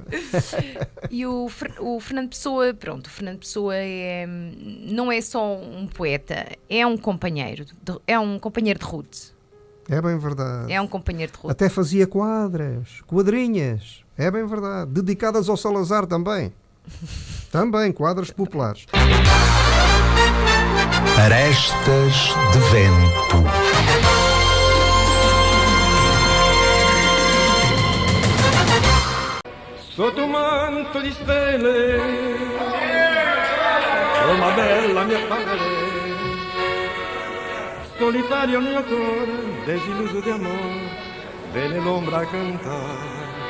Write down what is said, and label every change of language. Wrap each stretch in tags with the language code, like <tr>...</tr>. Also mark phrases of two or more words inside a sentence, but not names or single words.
<pt>E o Fernando Pessoa, pronto, o Fernando Pessoa não é só um poeta, é um companheiro de rude. É bem verdade. É um companheiro de rude. Até fazia quadrinhas. É bem verdade. Dedicadas ao Salazar também. Também, quadras populares. Arestas de Vento.</pt> <it>Sotto un manto di stelle, Roma bella mia pare, solitario il mio cuore, desilluso di amore, vede l'ombra cantare,</it>